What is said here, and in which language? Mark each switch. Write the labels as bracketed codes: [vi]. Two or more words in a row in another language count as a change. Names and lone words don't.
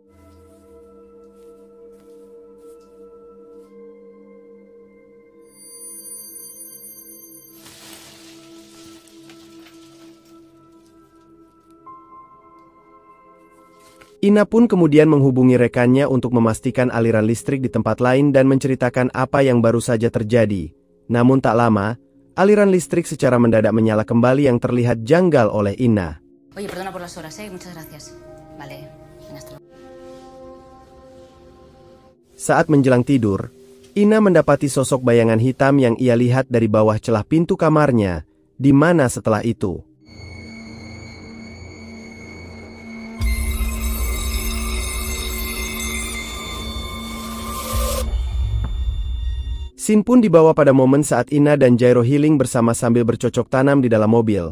[id] Ina pun kemudian menghubungi rekannya untuk memastikan aliran listrik di tempat lain dan menceritakan apa yang baru saja terjadi. Namun tak lama, aliran listrik secara mendadak menyala kembali yang terlihat janggal oleh Ina. [es] Oye, perdona por las horas, muchas gracias. Vale, hasta luego. [id] Saat menjelang tidur, Ina mendapati sosok bayangan hitam yang ia lihat dari bawah celah pintu kamarnya, di mana setelah itu Sin pun dibawa pada momen saat Ina dan Jairo healing bersama sambil bercocok tanam di dalam mobil.